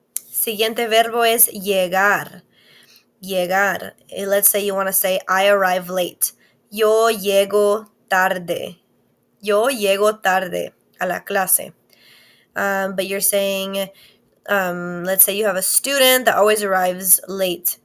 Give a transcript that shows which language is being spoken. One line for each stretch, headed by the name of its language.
Spanish: Siguiente verbo es llegar. Llegar.
English: Let's say you want to say, I arrive late.
Spanish: Yo llego tarde. Yo llego tarde a la clase.
English: But you're saying, let's say you have a student that always arrives late.